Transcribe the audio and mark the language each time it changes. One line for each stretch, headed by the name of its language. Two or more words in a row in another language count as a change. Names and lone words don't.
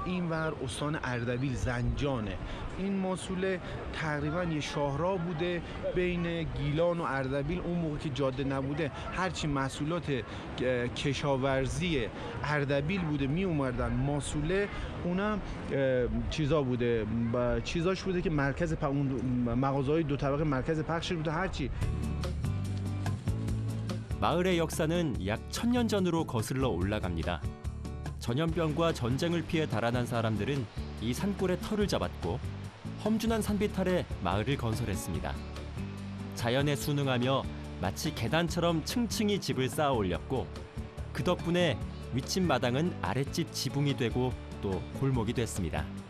Persian: اینور استان اردبیل زنجانه. این ماسوله تقریبا یه شاهراه بوده بین گیلان و اردبیل. اون موقع که جاده نبوده هرچی محصولات کشاورزی اردبیل بوده می اومدن ماسوله، اونم چیزا بوده، چیزاش بوده که مرکز اون مغازه‌های دو طبقه مرکز پخش بوده. هرچی
Korean: 마을의 역사는 약 1000년 전으로 거슬러 올라갑니다. 전염병과 전쟁을 피해 달아난 사람들은 이 산골에 터를 잡았고 험준한 산빛 아래 마을을 건설했습니다. 자연에 순응하며 마치 계단처럼 층층이 집을 쌓아 올렸고 그 덕분에 윗집 마당은 아랫집 지붕이 되고 또 골목이 됐습니다.